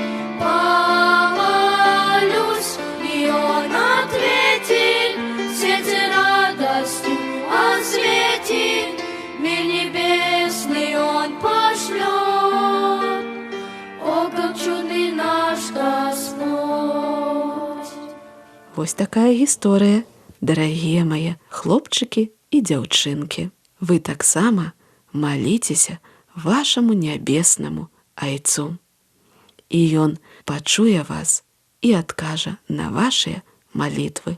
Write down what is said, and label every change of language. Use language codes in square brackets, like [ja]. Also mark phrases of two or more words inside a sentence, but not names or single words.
[ru] Помолюсь, и Он ответит, сердце радостью осветит, мир небесный Он пошлет. О, как чудный наш Господь! [be] Вось такая гісторыя, дарагія мае хлопчыкі і дзяўчынкі. Вы таксама маліцеся вашаму нябеснаму Айцу. І Ён пачуе вас і адкажа на вашыя малітвы.